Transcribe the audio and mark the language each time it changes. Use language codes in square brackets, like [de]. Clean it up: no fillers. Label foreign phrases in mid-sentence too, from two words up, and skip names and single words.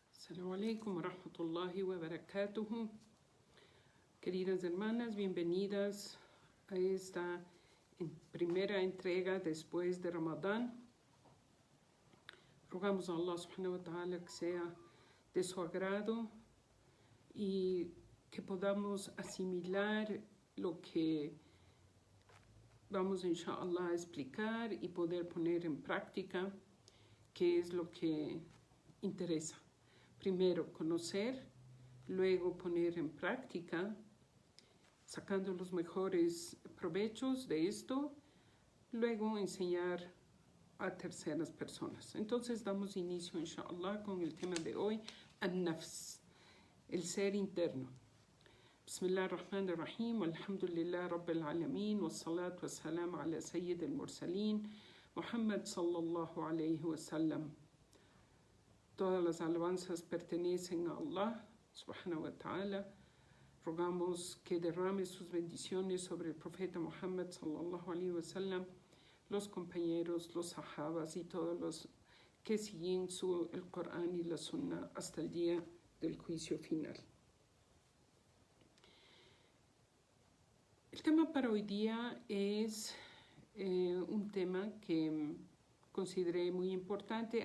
[ar] السلام عليكم ورحمة الله وبركاته. [es] Queridas hermanas, bienvenidas a esta primera entrega después de Ramadán. Rogamos a Allah [ar] سبحانه وتعالى [es] que sea de su agrado y que podamos asimilar lo que vamos inshallah a explicar y poder poner en práctica, que es lo que interesa. Primero conocer, luego poner en práctica, sacando los mejores provechos de esto, luego enseñar a terceras personas. Entonces damos inicio, inshallah, con el tema de hoy, [ar] النفس, [es] el ser interno. [ar] بسم الله الرحمن الرحيم، الحمد لله رب العالمين، والصلاة والسلام على سيد المرسلين، محمد صلى الله عليه وسلم. [es] Todas las alabanzas pertenecen a Allah [ar] سبحانه وتعالى. [es] Rogamos que derrame sus bendiciones sobre el profeta Muhammad [ar] صلى الله عليه وسلم, [es] los compañeros, los sahabas y todos los que siguen el Corán y la Sunna hasta el día del juicio final. El tema para hoy día es un tema que consideré muy importante.